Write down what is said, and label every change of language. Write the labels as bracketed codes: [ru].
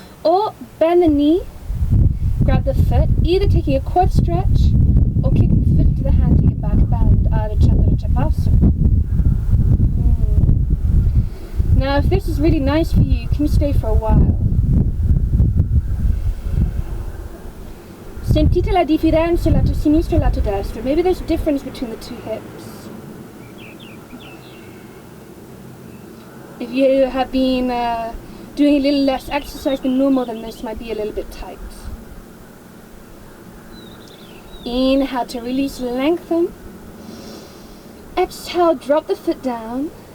[en] Or bend the knee, grab the foot, either taking a quad stretch or kicking the foot into the hand, take a back bend, Ardha Chandra Chapasana. Now if this is really nice for you, can you stay for a while? [it] Sentite la differenza lato sinistro e lato destro. [en] Maybe there's a difference between the two hips. If you have been doing a little less exercise than normal, then this might be a little bit tight. Inhale to release, lengthen. Exhale, drop the foot down.